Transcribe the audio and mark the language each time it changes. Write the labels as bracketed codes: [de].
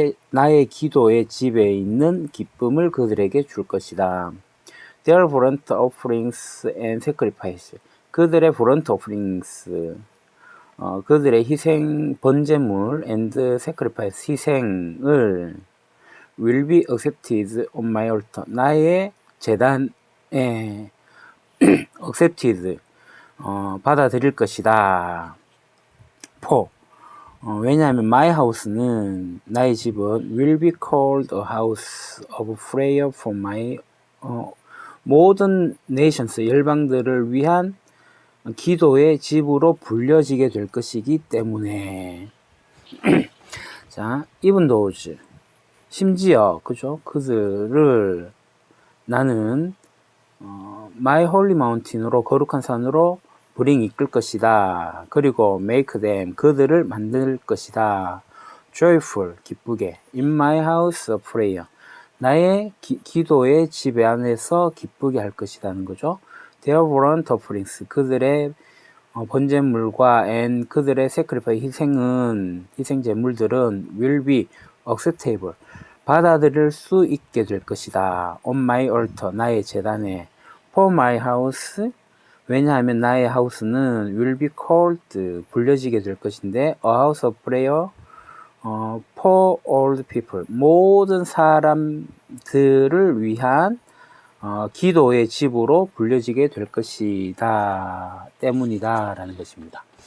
[ko] 나의 기도의 집에 있는 기쁨을 그들에게 줄 것이다. [en] Their burnt offerings and sacrifice. 그들의 burnt offerings, [ko] 그들의 희생, 번제물 [en] and sacrifice, [ko] 희생을 [en] will be accepted on my altar. [ko] 나의 제단에 accepted, 받아들일 것이다. [en] For, [ko] 왜냐하면 [en] my house는, [ko] 나의 집은 [en] will be called a house of prayer for my 모든 nations, [ko] 열방들을 위한 기도의 집으로 불려지게 될 것이기 때문에. 자, [en] even those, [ko] 심지어, 그죠? 그들을 나는 [en] my holy mountain [ko] 으로, 거룩한 산으로 [en] bring, [ko] 이끌 것이다. 그리고 [en] make them, [ko] 그들을 만들 것이다. [en] joyful, [ko] 기쁘게. [en] in my house of prayer, [ko] 나의 기도의 집 안에서 기쁘게 할 것이라는 거죠. [en] Their burnt offerings, [ko] 그들의 번제물과 and 그들의 sacrifice, 희생제물들은 [en] will be acceptable, [ko] 받아들일 수 있게 될 것이다. [en] On my altar, [ko] 나의 제단에. [en] For my house, [ko] 왜냐하면 나의 하우스는 [en] will be called, [ko] 불려지게 될 것인데 [en] a house of prayer for all the people, [ko] 모든 사람들을 위한 기도의 집으로 불려지게 될 것이다 때문이다 라는 것입니다.